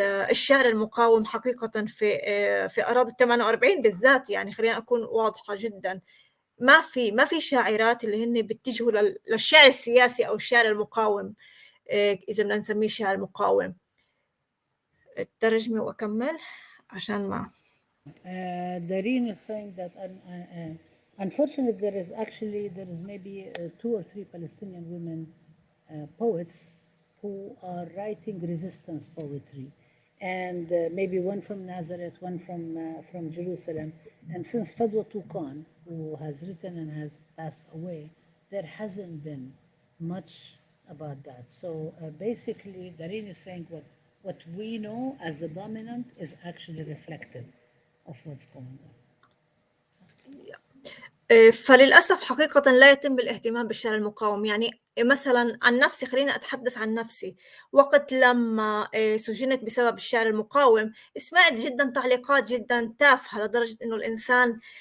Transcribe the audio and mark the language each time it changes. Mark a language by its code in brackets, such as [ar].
[ar] الشعر المقاوم حقيقة في أراضي 48 بالذات، يعني خلينا أكون واضحة جدا، ما في شاعرات اللي هن بيتجهوا للشعر السياسي أو الشعر المقاوم، إذا بدنا نسميه شعر مقاوم. الترجمة وأكمل عشان ما [en] Dareen is saying that unfortunately there is maybe 2 or 3 Palestinian women poets who are writing resistance poetry, and maybe one from Nazareth, one from Jerusalem. And since Fadwa Tuqan, who has written and has passed away, there hasn't been much about that. So basically, Dareen is saying what we know as the dominant is actually reflective of what's going on. [ar] فللأسف حقيقة لا يتم الاهتمام بالشعر المقاوم، يعني مثلا عن نفسي خليني أتحدث عن نفسي، وقت لما سجنت بسبب الشعر المقاوم سمعت جدا تعليقات جدا تافهة لدرجة إنه الإنسان